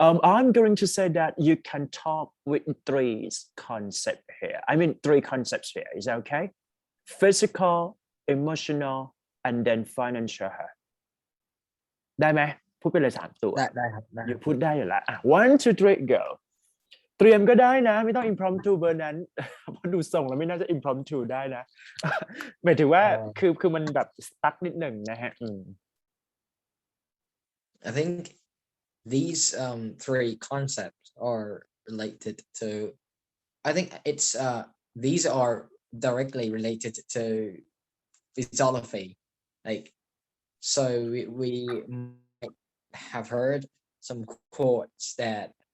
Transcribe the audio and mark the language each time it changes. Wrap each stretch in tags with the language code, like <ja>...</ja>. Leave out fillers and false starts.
<en>I'm going to say that you can talk with three concepts here I mean three concepts here is that okay physical emotional and then financial health</en> <th>ได้ไหมพูดไปเลย3 ตัว ได้ครับได้ อยู่พูดได้อยู่แล้วอ่ะ</th> <en>one two three go</en> <th>เตรียมก็ได้นะไม่ต้อง impromptu เบอร์นั้น เพราะดูทรงแล้วไม่น่าจะ impromptu ได้นะ หมายถึงว่าคือมันแบบ stuck นิดหนึ่งนะฮะ</th> <en>I think these three concepts are related to I think it's these are directly related to philosophy like so we might have heard some quotes that</en>